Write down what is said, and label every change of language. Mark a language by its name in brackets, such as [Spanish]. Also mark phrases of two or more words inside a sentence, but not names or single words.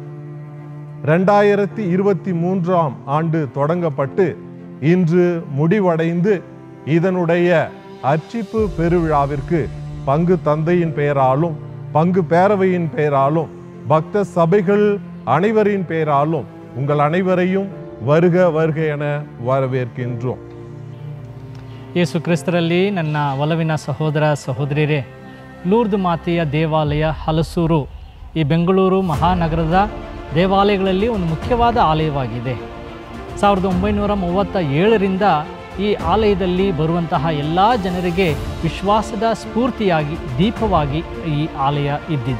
[Tamil] 2023 ஆண்டு தொடங்கப்பட்டு இன்று முடிவடைந்து இதனுடைய அர்ச்சிப்பு பெருவிழாவிற்கு பங்கு தந்தையின் பெயராலும் பங்கு பேரவையின் பெயராலும் பக்த சபைகள் அனைவரின் பெயராலும் உங்கள் அனைவரையும் வருக வருக என வரவேற்கின்றோம். [Kannada] ಯೇಸು ಕ್ರಿಸ್ತರಲ್ಲಿ ನನ್ನ ಒಲವಿನ ಸಹೋದರ ಸಹೋದರಿಯರೇ, ಲೂರ್ದು ಮಾತೆಯ ದೇವಾಲಯ ಹಲಸೂರು ಈ ಬೆಂಗಳೂರು ಮಹಾನಗರದ ದೇವಾಲಯಗಳಲ್ಲಿ ಒಂದು ಮುಖ್ಯವಾದ ಆಲಯವಾಗಿದೆ. 1937ರಿಂದ ಈ ಆಲಯದಲ್ಲಿ ಬರುವಂತಹ ಎಲ್ಲ ಜನರಿಗೆ ವಿಶ್ವಾಸದ ಸ್ಫೂರ್ತಿಯಾಗಿ ದೀಪವಾಗಿ ಈ ಆಲಯ ಇದ್ದಿದೆ.